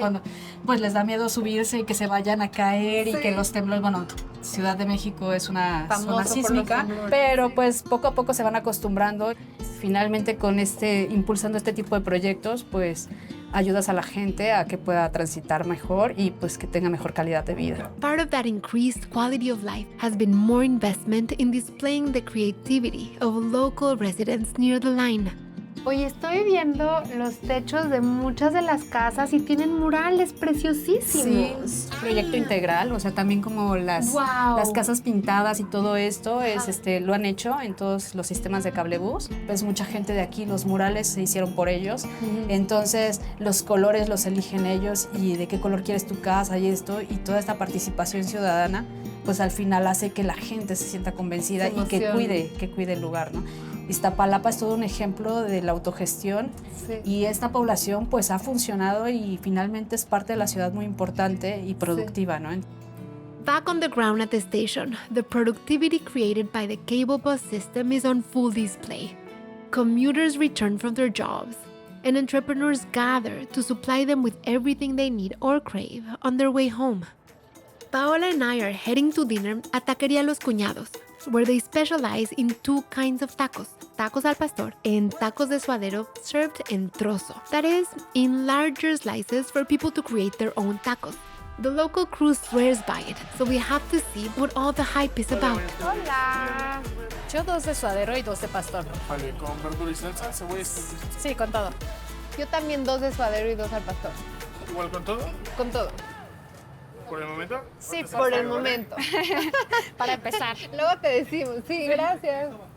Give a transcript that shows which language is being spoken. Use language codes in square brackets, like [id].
[es] cuando pues les da miedo subirse y que se vayan a caer y que los temblores, bueno, Ciudad de México es una Famoso zona por los sísmica, temblores, pero sí. pues poco a poco se van acostumbrando. Finalmente con impulsando este tipo de proyectos, pues ayudas a la gente a que pueda transitar mejor y pues que tenga mejor calidad de vida. [en] Part of that increased quality of life has been more investment in displaying the creativity of local residents near the line. [es] Oye, estoy viendo los techos de muchas de las casas y tienen murales preciosísimos. Sí, es un proyecto integral, o sea, también como las casas pintadas y todo esto lo han hecho en todos los sistemas de cablebús. Pues mucha gente de aquí, los murales se hicieron por ellos. Entonces, los colores los eligen ellos y de qué color quieres tu casa y esto, y toda esta participación ciudadana, pues al final hace que la gente se sienta convencida y que cuide el lugar, ¿no? Iztapalapa es todo un ejemplo de la autogestión y esta población pues ha funcionado y finalmente es parte de la ciudad muy importante y productiva, ¿no? [en] Back on the ground at the station, the productivity created by the cable bus system is on full display. commuters return from their jobs, and entrepreneurs gather to supply them with everything they need or crave on their way home. Paola and I are heading to dinner at Taquería Los Cuñados, where they specialize in two kinds of tacos, tacos al pastor and tacos de suadero, served en trozo. That is, in larger slices for people to create their own tacos. The local crew swears by it, so we have to see what all the hype is about. [es] Hola. Yo 2 de suadero y 2 de pastor. Vale, con verdura y salsa, cebolla. Sí, con todo. Yo también 2 de suadero y 2 al pastor. ¿Igual con todo? Con todo. ¿Por el momento? Sí, por el momento. Para empezar. Luego te decimos. Sí, gracias.